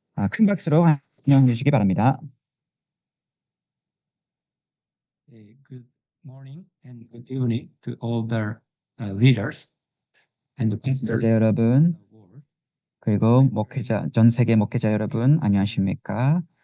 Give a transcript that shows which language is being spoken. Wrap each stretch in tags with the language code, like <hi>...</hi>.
<ko>큰 박수로 환영해 주시기 바랍니다.</ko> <en>Good morning and good evening to all the leaders and the pastors.</en> <ko>여러분, 그리고 목회자, 전 세계 목회자 여러분, 안녕하십니까?</ko>